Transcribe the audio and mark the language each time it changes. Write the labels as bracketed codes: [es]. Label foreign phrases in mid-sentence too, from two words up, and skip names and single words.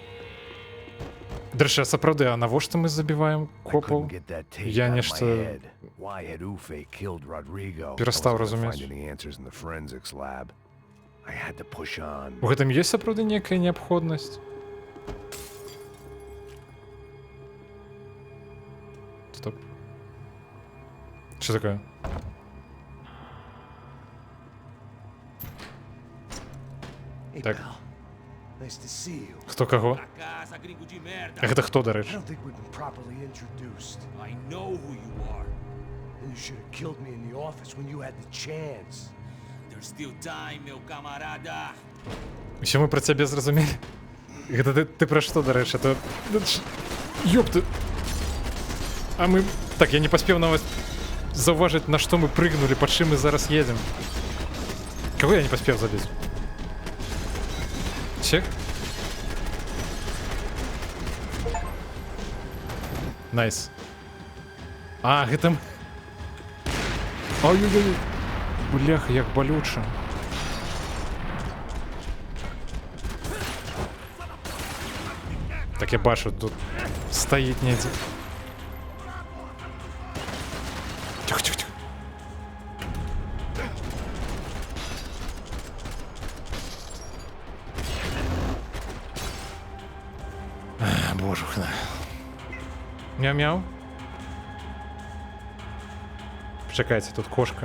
[be] Дарэчы, а сапраўды, а навошта мы забіваем копаў? Я нешта [en] Why had Ufe killed Rodrigo? I [uk] Перестав [en] wasn't gonna [uk] розуміти. [en] find any answers in the forensics lab. I had to push on. [be] У гэтым ёсць сапраўды некая неабходнасць? Стоп. [ru] Что такое? [en] Hey, [be] Так. [en] pal. Nice to see you. [be] Хто кого? [pt] Pra casa, gringo de merda. [be] А гэта хто, да [en] I [be] рэчы? [en] don't think we've been properly introduced. I know who you are. And you should have killed me in the office when you had the chance. There's still time, [pt] meu camarada. [be] Усё мы пра цябе зразумелі? Гэта ты пра што, да рэчы? То... Ёпты! А мы... Так, я не паспеў нават заўважыць, на што мы прыгнулі, па чым мы зараз едзем. Каго я не паспеў забіць? Чек? Найс. А, гэта... Ай-яй-яй. Бляха, як балюча. Так я бачу, тут стаіць недзе. [ru] Тихо-тихо-тихо. [be] Боже, хна. [uk] Мяу-мяу. Почекайте, тут кошка.